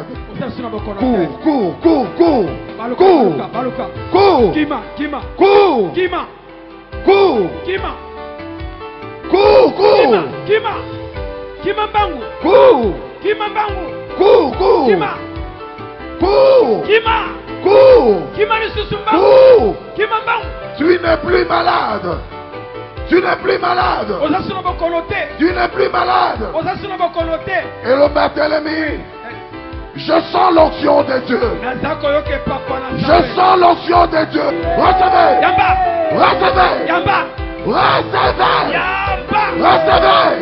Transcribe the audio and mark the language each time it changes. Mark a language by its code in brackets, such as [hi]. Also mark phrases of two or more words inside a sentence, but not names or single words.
[fr] Cours, cours, cours, cours. Cours. Cours. [ln] Kima. [fr] Cours. [ln] Kima. [fr] Cours. [ln] Kima. [fr] Cours, cours. [ln] Kima. Kima bangu. [fr] Cours. [ln] Kima bangu. [fr] Cours, cours. [ln] Kima. [fr] Cours. [ln] Kima. [fr] Cours. [ln] Kima ni susumba. [fr] Cours. [ln] Kima bangu. [fr] Tu n'es plus malade. Tu n'es plus malade. Tu n'es plus malade. Et le Barthélemy, je sens l'onction de Dieu. Je sens l'onction de Dieu. Recevez. Recevez. Recevez.